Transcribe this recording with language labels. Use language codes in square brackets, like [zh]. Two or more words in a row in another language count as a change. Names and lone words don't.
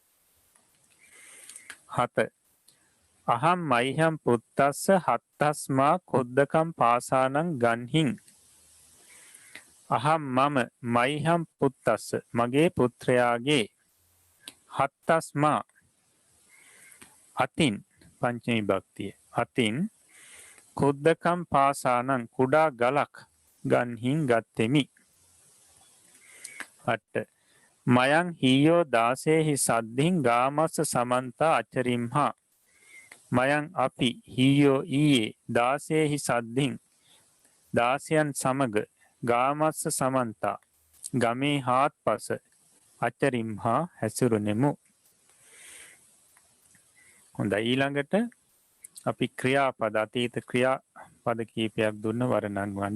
[pi] 7 අහම් මයිහම් පුත්තස්ස හත්තස්මා කොද්දකම් පාසානං ගන්හින්. [si] අහම් මම [pi] මයිහම් පුත්තස්ස [si] මගේ පුත්‍රයාගේ හත්තස්මා අතින් පංචමී විභක්තිය අතින් [pi] කොද්දකම් පාසානං [si] කුඩා ගලක් ගන්හින් ගත්තෙමි. [pi] 8 මයං හීයෝ දාසේහි සද්ධින් ගාමස්ස සමන්තා අචරිම්හා. [si] මයං අපි හීයෝ ඊයේ [pi] දාසේහි සද්ධින් [si] දාසයන් සමග [pi] ගාමස්ස සමන්තා [si] ගමේ හාත්පස අචරිම්හා හැසිරුනෙමු. හොඳයි ඊළඟට අපි ක්‍රියාපද අතීත ක්‍රියාපද කීපයක් දුන්න වර්ණන්වන්න.